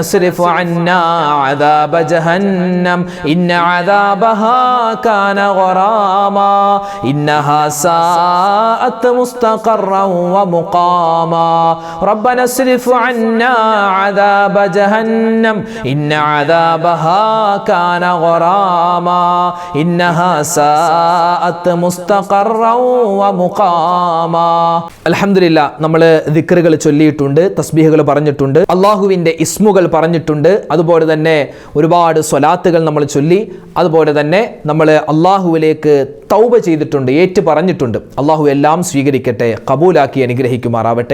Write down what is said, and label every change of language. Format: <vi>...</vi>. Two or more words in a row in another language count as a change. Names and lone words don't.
<ar>اصرف عنا عذاب جهنم إن عذابها كان غراما إنها ساءت مستقرا ومقاما ربنا اصرف عنا عذاب جهنم إن عذابها كان غراما إنها ساءت مستقرا</ar> <ml>ومقاما അൽഹംദുലില്ലാ നമ്മൾ ദിക്റുകൾ ചൊല്ലിയിട്ടുണ്ട്, തസ്ബീഹുകൾ പറഞ്ഞിട്ടുണ്ട്, അള്ളാഹുവിൻ്റെ ഇസ്മുകൾ പറഞ്ഞിട്ടുണ്ട്, അതുപോലെ തന്നെ ഒരുപാട് സ്വലാത്തുകൾ നമ്മൾ ചൊല്ലി, അതുപോലെ തന്നെ നമ്മൾ അള്ളാഹുവിലേക്ക് തൗബ ചെയ്തിട്ടുണ്ട്, ഏറ്റു പറഞ്ഞിട്ടുണ്ട്. അള്ളാഹു എല്ലാം സ്വീകരിക്കട്ടെ, കബൂലാക്കി അനുഗ്രഹിക്കുമാറാവട്ടെ.</ml>